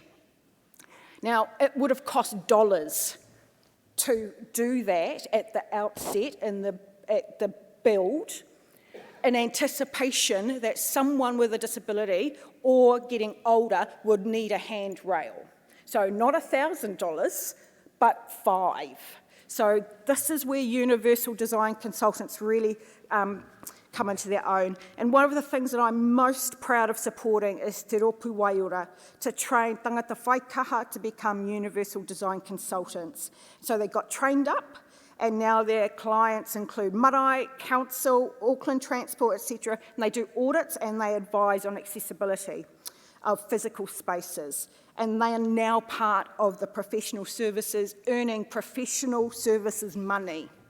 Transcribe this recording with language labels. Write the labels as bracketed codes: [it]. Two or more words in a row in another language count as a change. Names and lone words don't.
[en] Now, it would have cost dollars to do that at the outset, at the build, in anticipation that someone with a disability or getting older would need a handrail. So not $1,000, but $5,000. So this is where universal design consultants really come into their own. And one of the things that I'm most proud of supporting is Te Rōpū Waiora, to train [mi] tangata whaikaha [en] to become universal design consultants. So they got trained up, and now their clients include Marae, Council, Auckland Transport, etc. And they do audits and they advise on accessibility of physical spaces. And they are now part of the professional services, earning professional services money.